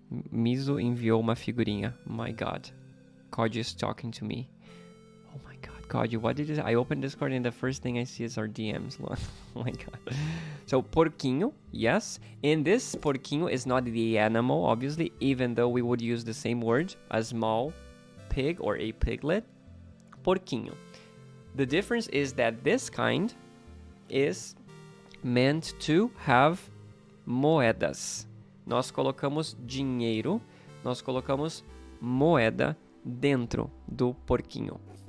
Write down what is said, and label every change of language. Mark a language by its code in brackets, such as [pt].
[pt] Miso enviou uma figurinha. [en] My God. Cody is talking to me. Oh my God. Cody, what did you say? I opened Discord and the first thing I see is our DMs. Oh my God. So, porquinho. Yes. And this porquinho is not the animal, obviously, even though we would use the same word. A small pig or a piglet. Porquinho. The difference is that this kind is meant to have moedas. [pt] Nós colocamos dinheiro, nós colocamos moeda dentro do porquinho.